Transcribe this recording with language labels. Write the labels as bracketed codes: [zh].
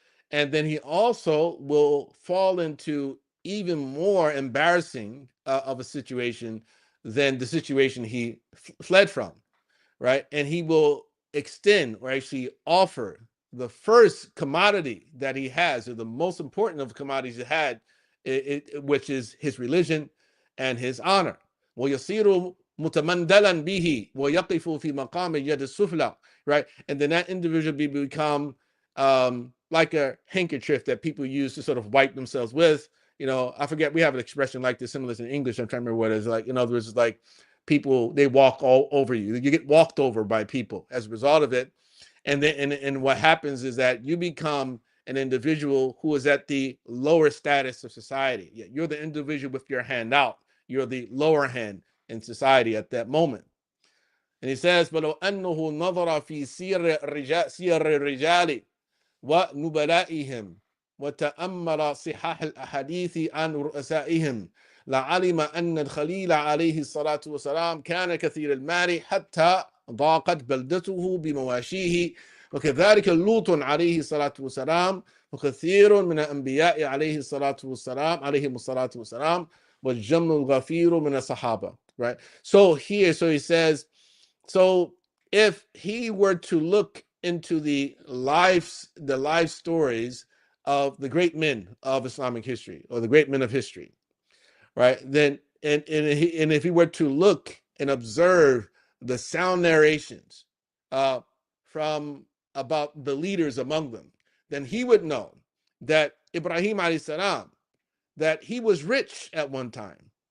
[en] And then he also will fall into even more embarrassing of a situation than the situation he fled from, right? And he will extend or actually offer the first commodity that he has, or the most important of the commodities he had, which is his religion and his honor. [ar] وَيَصِيرُ مُتَمَنْدَلًا بِهِ وَيَقِفُ فِي مَقَامِ الْيَدِ السُّفْلَى, [en] right? And then that individual become like a handkerchief that people use to sort of wipe themselves with. I forget, we have an expression like this, similar in English. I'm trying to remember what it is. Like, in other words, it's like people, they walk all over you. You get walked over by people as a result of it. And then, and what happens is that you become an individual who is at the lower status of society. You're the individual with your hand out. You're the lower hand in society at that moment. And he says, [ar] فَلَوْ أَنَّهُ نَظَرَ فِي سِيرِ الرِّجَالِ وَنُبَلَائِهِمْ وتأمل صحاح الأحاديث عن رؤسائهم لعلم أن الخليل عليه الصلاة والسلام كان كثير المال حتى ضاقت بلدته بمواشيه، وكذلك لوط عليه الصلاة والسلام، وكثير من الأنبياء عليهم الصلاة والسلام، والجم الغفير من الصحابة. [en] Right. So he says, so if he were to look into the life stories of the great men of Islamic history, or the great men of history, right? Then, and if he were to look and observe the sound narrations from about the leaders among them, then he would know that Ibrahim alayhi salam, that he was rich at one time,